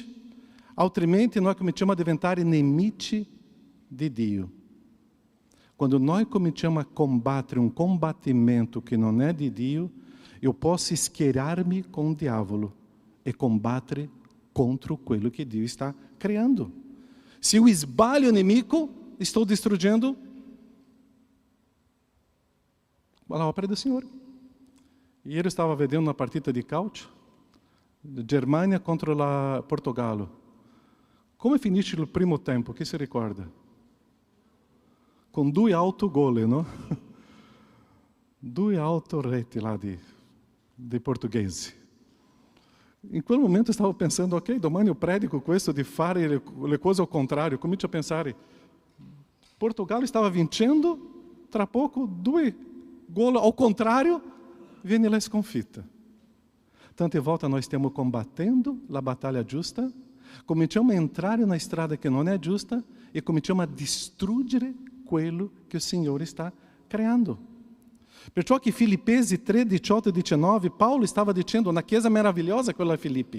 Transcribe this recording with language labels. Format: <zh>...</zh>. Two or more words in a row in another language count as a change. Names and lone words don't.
<it>Altrimenti noi cominciamo a diventare nemici di Dio. Quando noi cominciamo a combattere un combattimento che non è di Dio, io posso schierarmi con il diavolo e combattere contro quello che Dio sta creando.</it> <pt>Se eu esbalho o inimigo, estou distruggendo a opera do Senhor.</pt> <it>Ieri</it> <pt>eu estava</pt> <it>vedendo uma partita di calcio, Germania contra la Portogallo. Come finisce il primo tempo? Chi si ricorda? Con 2 autogol, no? 2 autoreti</it> <pt>lá de</pt> <it>portoghesi. In quel momento stavo pensando, ok, domani io predico questo di fare le cose al contrario. Comincio a pensare, Portogallo stava vincendo, tra poco 2 gol</it> <pt>ao contrário,</pt> <it>viene la sconfitta. Tante volte noi stiamo combattendo la battaglia giusta, cominciamo a entrare na strada che non è giusta e cominciamo a distruggere quello che il Signore sta creando. Perciò che Filippesi 3, 18 e 19, Paulo stava dicendo, una chiesa meravigliosa quella di Filippi.</it>